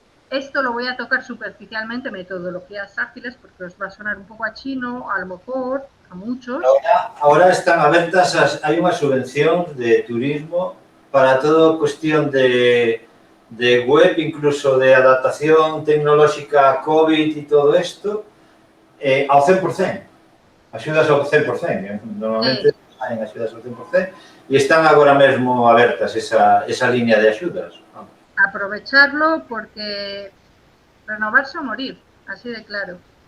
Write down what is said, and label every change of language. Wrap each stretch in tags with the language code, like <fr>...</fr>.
<es>Esto lo voy a tocar superficialmente, metodologías ágiles, porque os va a sonar un poco a chino, a lo mejor, a muchos. Ahora están abiertas, hay una subvención de turismo para toda cuestión de web, incluso de adaptación tecnológica a COVID y todo esto, al 100%.</es> <gl>Axudas ao 100%. Normalmente hai axudas ao 100% e están agora mesmo abertas esa línea de axudas.</gl> <es>Aprovecharlo porque renovarse o morir, así de claro.</es>